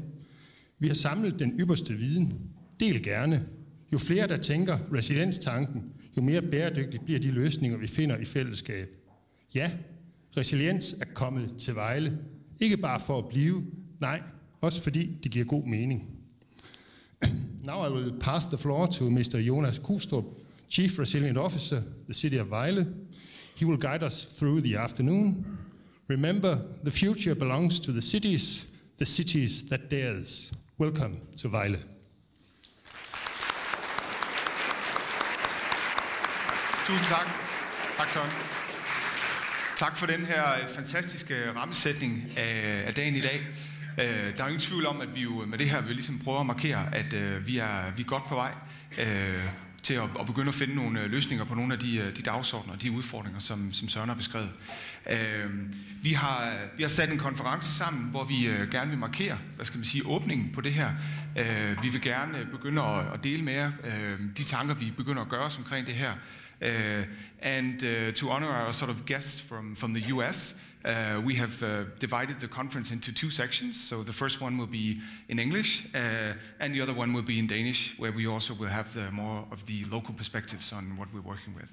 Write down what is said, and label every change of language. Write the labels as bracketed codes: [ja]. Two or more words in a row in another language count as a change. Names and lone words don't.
[da] Vi har samlet den ypperste viden. Del gerne. Jo flere, der tænker resilienstanken, jo mere bæredygtigt bliver de løsninger, vi finder i fællesskab. Ja, resiliens er kommet til Vejle. Ikke bare for at blive, nej, også fordi det giver god mening. [en] Now I will pass the floor to Mr. Jonas Kroustrup, Chief Resilient Officer, the City of Vejle. He will guide us through the afternoon. Remember, the future belongs to the cities that dares. Welcome to Vejle. [da] Tusind tak. Tak, Søren. Tak for den her fantastiske rammesætning af dagen i dag. Der er ingen tvivl om, at vi jo med det her vil ligesom prøve at markere, at vi er godt på vej til at begynde at finde nogle løsninger på nogle af de dagsordner og de udfordringer, som Søren har beskrevet. Vi har sat en konference sammen, hvor vi gerne vil markere, åbningen på det her. Vi vil gerne begynde at dele med jer de tanker, vi begynder at gøre os omkring det her. [en] And to honor our sort of guests from the US, we have divided the conference into two sections. So the first one will be in English, and the other one will be in Danish, where we also will have more of the local perspectives on what we're working with.